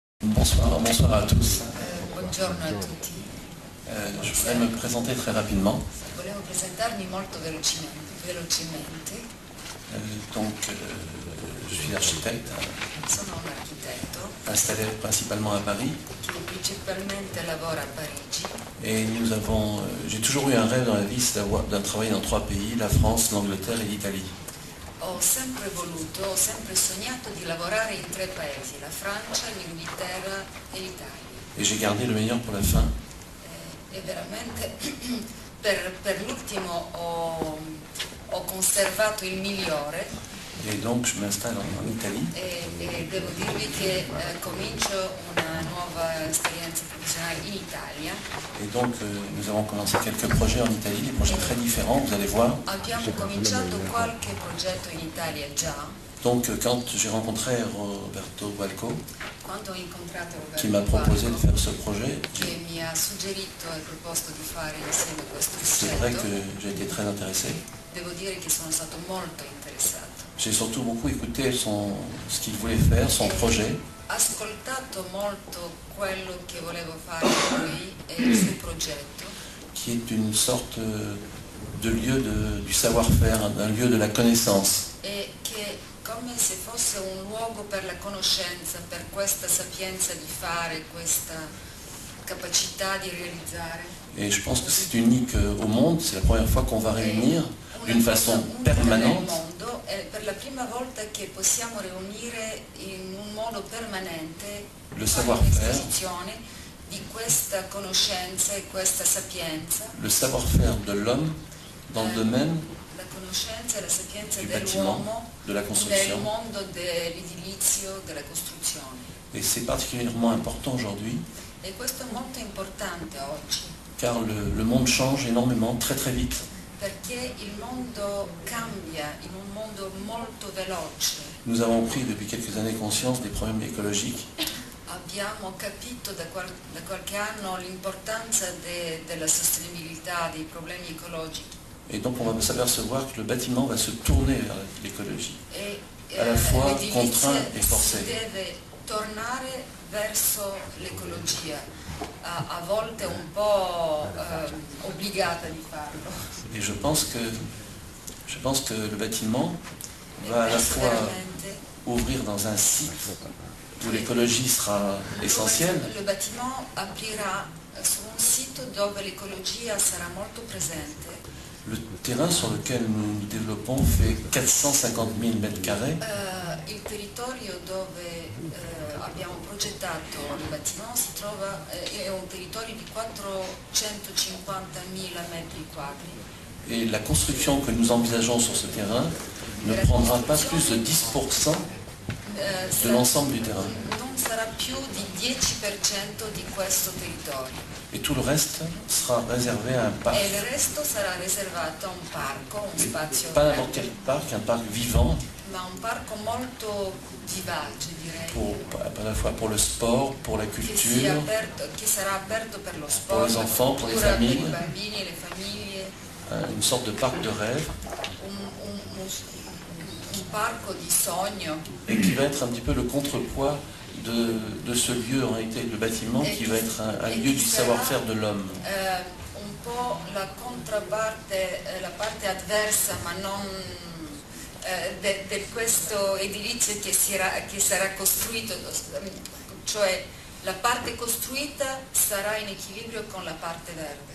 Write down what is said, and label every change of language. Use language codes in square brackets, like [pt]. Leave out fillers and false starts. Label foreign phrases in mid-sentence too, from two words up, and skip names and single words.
[fr] Bonsoir à tous. [it] Buongiorno a tutti. [fr] Je voudrais me présenter très rapidement. [it] Volevo presentarmi molto velocemente. [fr] Je suis architecte, [it] Sono un architetto [fr] installé principalement à Paris. [it] che principalmente lavora a Parigi [fr] Et j'ai toujours eu un rêve dans la vie, c'est de travailler dans 3 pays, la France, l'Angleterre et l'Italie. [it] ho sempre sognato di lavorare in 3 paesi, la Francia, l'Inghilterra e l'Italia. [fr] Et j'ai gardé le meilleur pour la fin. [it] E veramente per l'ultimo ho conservato il migliore. [fr] Et donc je m'installe en Italie. [it] E devo dirvi che comincio una nuova esperienza professionale in Italia. [fr] Et donc nous avons commencé quelques projets en Italie, des projets très différents, vous allez voir. [it] Abbiamo cominciato qualche progetto in Italia già. [fr] Donc quand j'ai rencontré Roberto Balco, [it] Quando ho incontrato [fr] qui m'a proposé de faire ce projet, [it] che mi ha suggerito e proposto di fare insieme questo [fr] c'est vrai [it] progetto, [fr] que j'ai été très intéressé. [it] devo dire che sono stato molto interessato. [fr] J'ai surtout beaucoup écouté ce qu'il voulait faire, son projet. [it] Ascoltato molto quello che volevo fare lui e il suo progetto, [fr] Qui est une sorte de lieu du savoir-faire, d'un lieu de la connaissance. [it] e che come se fosse un luogo per la conoscenza, per questa sapienza di fare, questa capacità di realizzare. [fr] Et je pense que c'est unique au monde, c'est la première fois qu'on va réunir d'une façon permanente [it] Nel mondo è per la prima volta che possiamo riunire in un modo permanente [fr] le [it] fare [fr] savoir-faire, [it] un'esposizione di questa conoscenza e questa sapienza, [fr] le savoir-faire de l'homme dans le domaine [it] la conoscenza e la sapienza [fr] du bâtiment, [it] dell'uomo [fr] de la [it] nel [fr] construction. [it] mondo dell'edilizio, della costruzione. [fr] Et c'est particulièrement important aujourd'hui, [it] E questo è molto importante oggi, [fr] car le monde change énormément, très très vite. [it] perché il mondo cambia in un mondo molto veloce. [fr] Nous avons pris depuis quelques années conscience des problèmes écologiques. [it] Abbiamo capito da qualche anno l'importanza della sostenibilità, dei problemi ecologici. [fr] Et donc on va s'apercevoir que le bâtiment va se tourner vers l'écologie. [it] E [fr] À la fois [it] l'edilizia [fr] contraint et forcé. [it] si deve tornare verso l'ecologia, a volte un po' obbligata di farlo. [fr] Et je pense que le bâtiment va à la [it] Penso [fr] fois [it] veramente [fr] ouvrir dans un site où l'écologie sera essentielle, [it] il bâtiment aprirà su un sito dove l'ecologia sarà molto presente. [fr] le terrain sur lequel nous nous développons fait 450 000 mètres carrés. [it] Il territorio dove abbiamo progettato il bâtiment si trova, è un territorio di 450.000 metri quadri. [fr] Et la construction que nous envisageons sur ce terrain ne prendra pas plus de 10% de l'ensemble du terrain. [it] Non sarà più di 10% di questo territorio. [fr] Et tout le reste sera réservé à un parc. [it] E il resto sarà riservato a un parco, un spazio [fr] Pas n'importe quel parc, un parc vivant, [it] ma un parco molto vivace, direi. [fr] à la fois pour le sport, pour la culture, [it] Che sarà aperto per lo [fr] Pour [it] sport, [fr] les enfants, pour les [it] cultura, per i [fr] familles. [it] bambini e le famiglie, [fr] une sorte de parc de rêve, [it] un parco di sogno. [fr] et qui va être un petit peu le contrepoids de ce lieu, en réalité, le bâtiment, qui va être un lieu du savoir-faire de l'homme. [it] Un po' la controparte, la parte avversa, ma non di questo edilizio che sarà costruito, cioè la parte costruita sarà in equilibrio con la parte verde.